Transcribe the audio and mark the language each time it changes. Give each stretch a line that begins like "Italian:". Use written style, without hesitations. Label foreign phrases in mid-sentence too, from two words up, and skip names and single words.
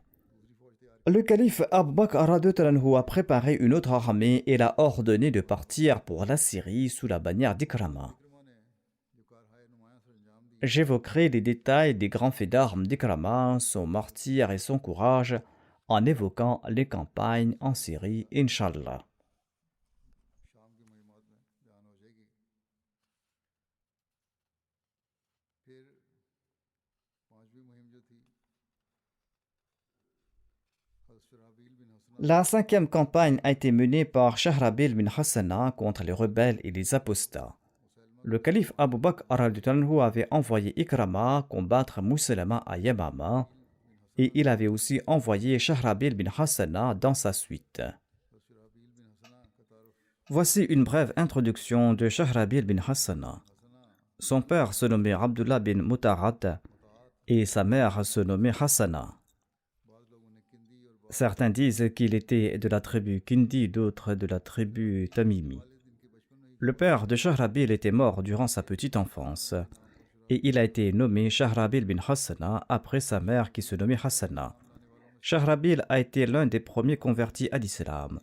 French: Le calife Abu Bakr
Arabic: رضي الله عنه
French: a préparé une autre armée et l'a ordonné de partir pour la Syrie sous la bannière d'Ikrama. J'évoquerai les détails des grands faits d'armes d'Ikrama, son martyre et son courage en évoquant les campagnes en Syrie, Inch'Allah.
Hindi: शाम की मुहिमात में बयान हो जाएगी। फिर पांचवी मुहिम जो थी हज़रत शराबील बिन हसना
French: La cinquième campagne a été menée par Shahrabil bin Hassana contre les rebelles et les apostats. Le calife Abu Bakr
Arabic: رضي الله عنه
French: avait envoyé Ikrama combattre Musaylama à Yamama et il avait aussi envoyé Shahrabil bin Hassana dans sa suite.
Hindi: शराबील बिन हसना का तारुफ
French: Voici une brève introduction de Shahrabil bin Hassana. Son père se nommait Abdullah bin Mutarat et sa mère se nommait Hassana.
Hindi: बाद लोगों ने किंदी और
French: Certains disent qu'il était de la tribu Kindi, d'autres de la tribu Tamimi. Le père de Shahrabil était mort durant sa petite enfance et il a été nommé Shahrabil bin Hassana après sa mère qui se nommait Hassana. Shahrabil a été l'un des premiers convertis à l'islam.